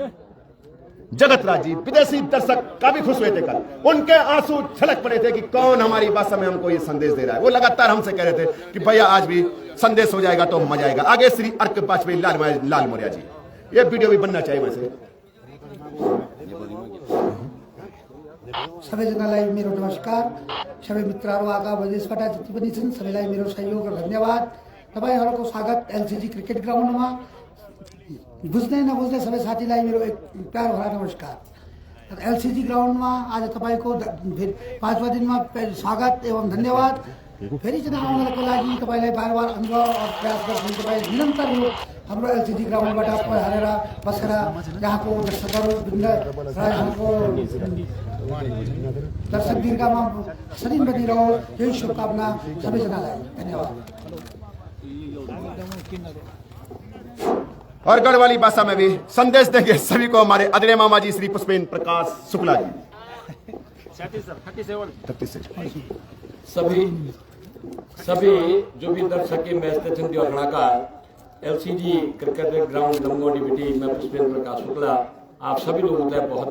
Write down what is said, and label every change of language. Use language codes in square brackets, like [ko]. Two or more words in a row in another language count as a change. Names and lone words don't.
[hi] जगत राज जी विदेशी दर्शक काफी खुश हुए थे कल, उनके आंसू छलक पड़े थे कि कौन हमारी भाषा में हमको ये संदेश दे रहा है। वो लगातार हमसे कह रहे थे कि भैया आज भी संदेश हो जाएगा तो मजा आएगा। आगे श्री अर्क वाजपेयी लाल मौर्य जी, ये वीडियो भी बनना चाहिए वैसे। [ne] सबैजनालाई मेरो नमस्कार। सबै मित्रहरू आएका विदेशबाट जति पनि छन् सबैलाई मेरो सहयोग र धन्यवाद। तपाईहरुको स्वागत एलसीजी क्रिकेट ग्राउन्डमा। बुझ्दै नबुझ्दै सबै साथीलाई मेरो एक प्यार भरा नमस्कार। एलसीजी ग्राउन्डमा आज तपाईको 5वां दिनमा स्वागत एवं धन्यवाद। फेरि चाहिँ आउनको लागि तपाईलाई बार-बार अनुभव र प्रयास गर्छु। तपाई निरन्तर यो हाम्रो एलसीजी ग्राउन्डबाट पढाएर बसेर यहाँको दर्शकहरू यहाँको दर्शक दीर्घमा सदिन बनिरहो, यही शुभकामना सबैजनालाई। धन्यवाद। [hi] और गढ़वाली भाषा में भी संदेश देंगे सभी को हमारे आदरणीय मामा जी श्री पुष्पेंद्र प्रकाश शुक्ला जी। 36 सभी जो भी दर्शक के मैच देखें दियोगढ़ा का एलसीजी क्रिकेट ग्राउंड लमगोंडी बिटी में पुष्पेंद्र प्रकाश शुक्ला, आप सभी लोगों को बहुत